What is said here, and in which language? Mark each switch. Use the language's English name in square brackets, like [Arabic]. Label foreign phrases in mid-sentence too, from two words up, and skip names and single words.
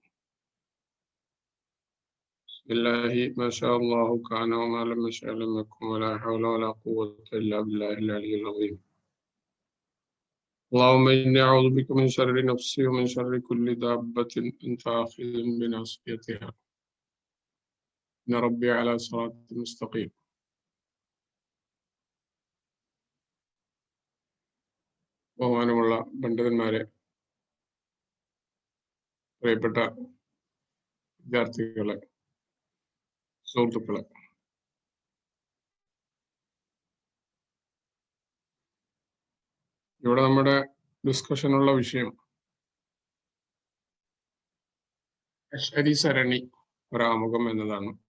[Arabic] بسم الله ما شاء الله كان وما لم يشأ لم يكن ولا حول ولا قوة إلا بالله العلي العظيم. اللهم إني أعوذ بك من شر نفسي ومن شر كل دابة أنت آخذ بناصيتها إن ربي على صراط مستقيم. [Malayalam] ബഹുമാനമുള്ള പണ്ഡിതന്മാരെ, പ്രിയപ്പെട്ട വിദ്യാർത്ഥികളെ, സുഹൃത്തുക്കളെ, ഇവിടെ നമ്മുടെ ഡിസ്കഷനുള്ള വിഷയം അശ്അരി സരണി ഒരാമുഖം എന്നതാണ്.